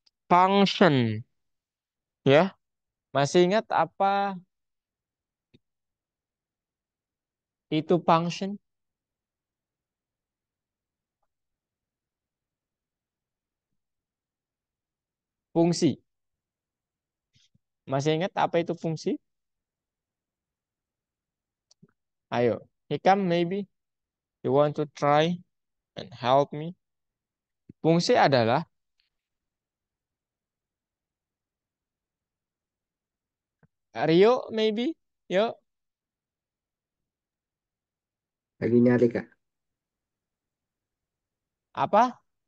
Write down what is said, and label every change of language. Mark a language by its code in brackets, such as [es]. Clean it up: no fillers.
[id] Function, ya. Masih ingat apa itu function? Fungsi. Masih ingat apa itu fungsi? Ayo, [en] Hikam, maybe you want to try and help me. [id] Fungsi adalah Rio, [en] maybe. [id] Yuk, Lagi nyari Kak. apa?